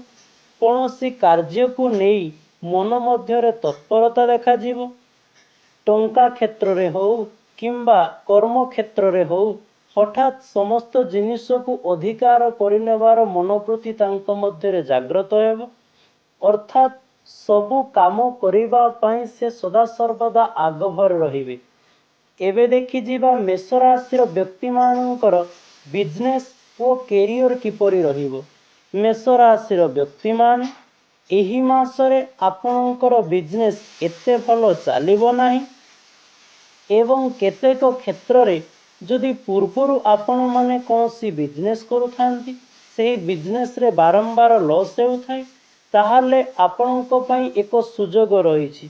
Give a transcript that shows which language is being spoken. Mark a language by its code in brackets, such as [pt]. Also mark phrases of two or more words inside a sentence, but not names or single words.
[or] କୌଣସି କାର୍ଯ୍ୟକୁ ନେଇ ମନ ମଧ୍ୟରେ ତତ୍ପରତା ଦେଖାଯିବ। ଟଙ୍କା କ୍ଷେତ୍ରରେ ହେଉ କିମ୍ବା କର୍ମ କ୍ଷେତ୍ରରେ ହେଉ ହଠାତ୍ ସମସ୍ତ ଜିନିଷକୁ ଅଧିକାର କରିନେବାର ମନ ପ୍ରତି ତାଙ୍କ ମଧ୍ୟରେ ଜାଗ୍ରତ ହେବ। ଅର୍ଥାତ୍ ସବୁ କାମ କରିବା ପାଇଁ ସେ ସଦା ସର୍ବଦା ଆଗଭର ରହିବେ। ଏବେ ଦେଖି ଯିବା ମେଷ ରାଶି ବ୍ୟକ୍ତିମାନଙ୍କର ବିଜନେସ ଓ କ୍ୟାରିୟର କିପରି ରହିବ। ମେଷ ରାଶି ବ୍ୟକ୍ତିମାନେ ଏହି ମାସରେ ଆପଣଙ୍କର ବିଜନେସ ଏତେ ଭଲ ଚାଲିବ ନାହିଁ ଏବଂ କେତେକ କ୍ଷେତ୍ରରେ ଯଦି ପୂର୍ବରୁ ଆପଣମାନେ କୌଣସି ବିଜନେସ କରୁଥାନ୍ତି ସେ ବିଜନେସରେ ବାରମ୍ବାର ଲସ୍ ହେଉଥାଏ ତାହାହେଲେ ଆପଣଙ୍କ ପାଇଁ ଏକ ସୁଯୋଗ ରହିଛି।